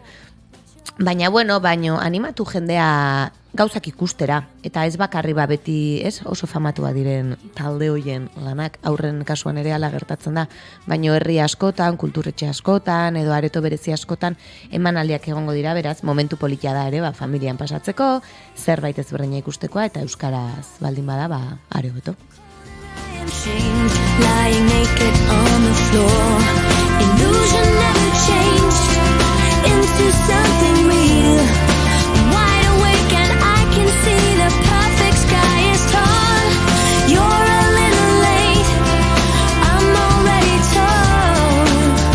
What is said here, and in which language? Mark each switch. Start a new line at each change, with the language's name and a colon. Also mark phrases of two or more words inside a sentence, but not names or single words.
Basque: Baina, animatu jendea gauzak ikustera, eta ez bakarri beti, oso famatua diren talde hoien lanak, aurren kasuan ere ala gertatzen da, baina herri askotan, kulturretxe askotan, edo areto berezi askotan, emanaldiak egongo dira, beraz, momentu politia da ere, familian pasatzeko, zerbait ezberdina ikustekoa, eta euskaraz baldin bada, are hobeto.
English: Lying naked on the floor, illusion never changed into something real. Wide awake and I can see the perfect sky is torn. You're a little late, I'm already torn.